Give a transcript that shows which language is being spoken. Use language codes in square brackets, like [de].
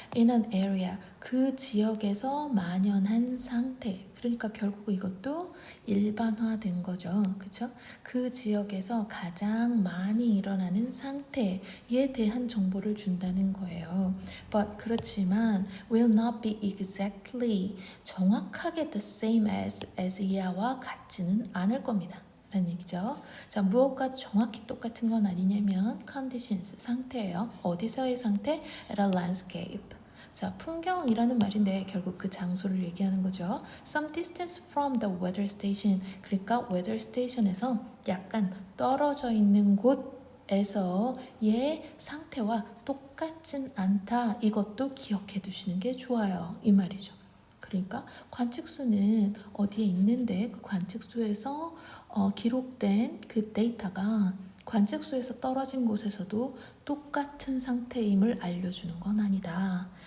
[en] In an area, [ko] 그 지역에서 만연한 상태. 그러니까 결국 이것도 일반화된 거죠. 그쵸? 그 지역에서 가장 많이 일어나는 상태에 대한 정보를 준다는 거예요. But 그렇지만 [en] will not be exactly [ko] 정확하게 [en] the same as [ko] yea와 같지는 않을 겁니다. 라는 얘기죠. 자, 무엇과 정확히 똑같은 건 아니냐면 conditions, 상태예요. 어디서의 상태? At a landscape. 자, 풍경이라는 말인데 결국 그 장소를 얘기하는 거죠. [en] Some distance from the weather station. [ko] 그러니까 weather station에서 약간 떨어져 있는 곳에서의 상태와 똑같진 않다. 이것도 기억해 두시는 게 좋아요. 이 말이죠. 그러니까 관측소는 어디에 있는데 그 관측소에서 기록된 그 데이터가 관측소에서 떨어진 곳에서도 똑같은 상태임을 알려주는 건 아니다.